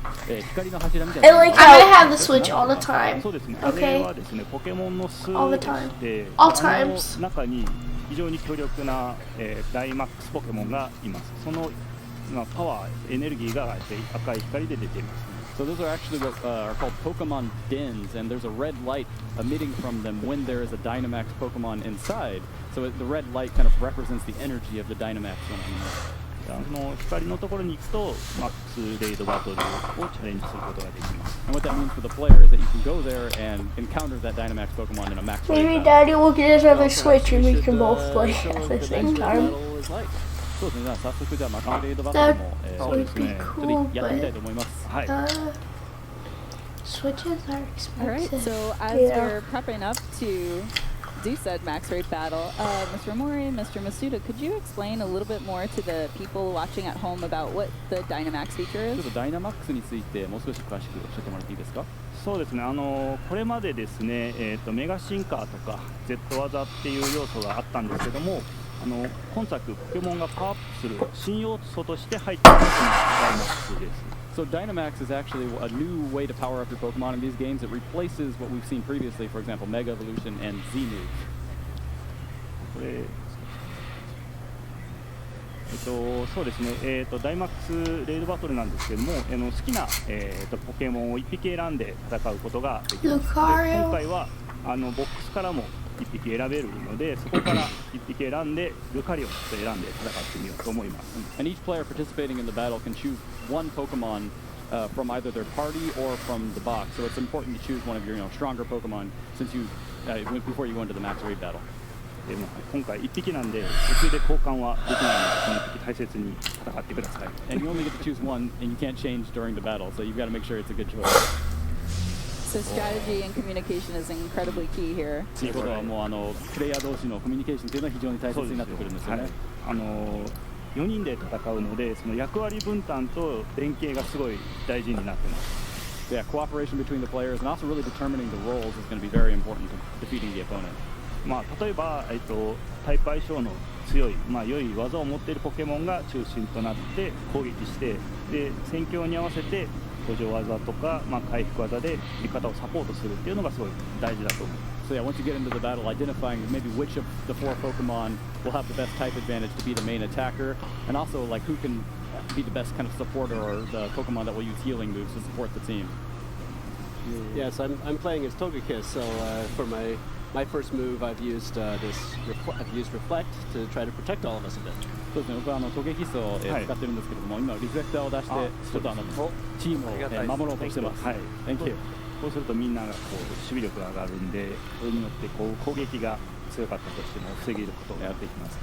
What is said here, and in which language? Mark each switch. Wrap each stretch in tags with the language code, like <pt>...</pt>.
<en>I like how I'm gonna have the Switch all the time. Okay? All the time. All times.</en> <ja>非常に強力な、ダイマックスポケモンがいます。そのパワー、エネルギーが赤い光で出ています。</ja> <en>So those are actually what are called Pokemon dens, and there's a red light emitting from them when there is a Dynamax Pokemon inside. So the red light kind of represents the energy of the Dynamax when I'm in there.</en> <ja>光のところに行くとマックスレイドバトルをチャレンジすることができます。</ja> <en>And what that means for the player is that you can go there and encounter that Dynamax Pokemon in a max raid battle. Maybe Daddy will get another Switch and we can both play at the same time.</en> <ja>そうですね。早速じゃあマックスレイドバトルもそうですね。ちょっとやってみたいと思います。はい。</ja> <en>Switches are expensive. Alright, so as we're prepping up to do said max rate battle, Mr. Mori, Mr. Masuda, could you explain a little bit more to the people watching at home about what the Dynamax feature is?</en> <ja>ちょっとダイナマックスについてもう少し詳しく教えてもらっていいですか？そうですね。これまでですね、メガ進化とか Z 技っていう要素があったんですけども、今作ポケモンがパワーアップする新要素として入っているのがダイナマックスです。</ja> <en>So Dynamax is actually a new way to power up your Pokemon in these games. It replaces what we've seen previously, for example, Mega Evolution and Z-Move.</en> <ja>これそうですね、ダイマックスレイドバトルなんですけども、好きな、ポケモンを1匹選んで戦うことができます。今回はボックスからも1匹選べるので、そこから1匹選んでルカリオンと選んで戦ってみようと思います。</ja> <en>And each player participating in the battle can choose one Pokemon from either their party or from the box. So it's important to choose one of your stronger Pokemon since you before you go into the max raid battle.</en> <ja>今回1匹なんで途中で交換はできないので、この1匹大切に戦ってください。</ja> <en>And you only get to choose one, and you can't change during the battle, so you've got to make sure it's a good choice. So strategy and communication is incredibly key here.</en> <ja>ということはもうプレイヤー同士のコミュニケーションというのは非常に大切になってくるんですよね。 4人で戦うので、その役割分担と連携がすごい大事になってます。</ja> <en>Yeah, cooperation between the players and also really determining the roles is going to be very important to defeating the opponent.</en> <ja>例えば、タイプ相性の強い、良い技を持っているポケモンが中心となって攻撃して、で戦況に合わせて補助技とか、回復技で味方をサポートするっていうのがすごい大事だと思います。</ja> <en>So yeah, once you get into the battle, identifying maybe which of the 4 Pokemon will have the best type advantage to be the main attacker, and also like who can be the best kind of supporter or the Pokemon that will use healing moves to support the team. Yes, I'm playing as Togekiss, so for my first move, I've used Reflect to try to protect all of us a bit.</en> <ja>そうですね。僕はトゲキスを使ってるんですけども、今リフレクターを出してちょっとチームを守ろうとしてます。はい。</ja> <en>Thank you.</en> <ja>そうするとみんながこう守備力が上がるんで、それによってこう攻撃が強かったとしても防げることができます。</ja>